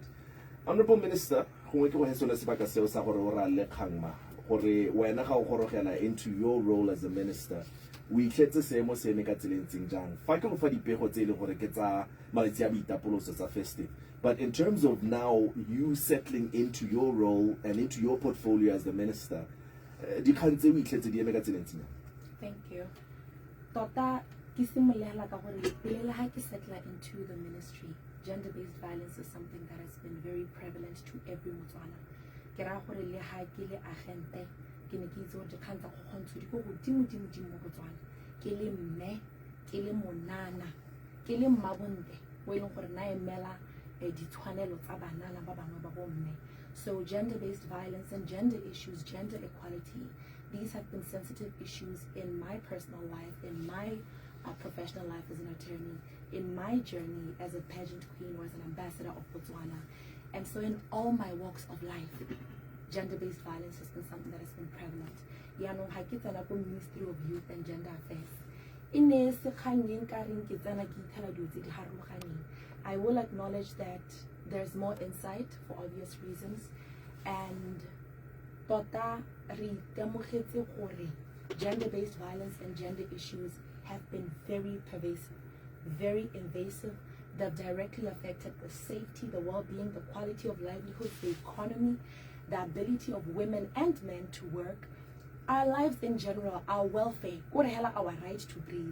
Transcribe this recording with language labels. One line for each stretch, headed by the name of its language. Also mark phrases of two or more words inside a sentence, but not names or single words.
English: Honorable Minister, into your role as a minister, we get to say most festive. But in terms of now you settling into your role and into your portfolio as the minister, thank you.
Tswana: Tota ke simolela ka gore pele ha ke
English: settle into the ministry, gender-based violence is something that has been very prevalent to every Motswana.
Tswana: Ke ra gore le ha ke le agente ke ne ke itse gore dikgang tsa khokhontsho di go godimo mo Botswana. Ke le mme, ke le monana, ke le mmabonte o e leng gore na emela ditshwanelo tsa banana ba bangwe ba bomme.
English: So gender-based violence and gender issues, gender equality, these have been sensitive issues in my personal life, in my professional life as an attorney, in my journey as a pageant queen or as an ambassador of Botswana. And so in all my walks of life, gender-based violence has been something that has been prevalent.
Tswana: Yaanong ha ke tsena ko Ministry of Youth and Gender Affairs.
English: I will acknowledge that there's more insight for obvious reasons, and
Tswana: tota re temogetse gore
English: gender-based violence and gender issues have been very pervasive, very invasive. They've directly affected the safety, the well-being, the quality of livelihood, the economy, the ability of women and men to work, our lives in general, our welfare, our right to breathe.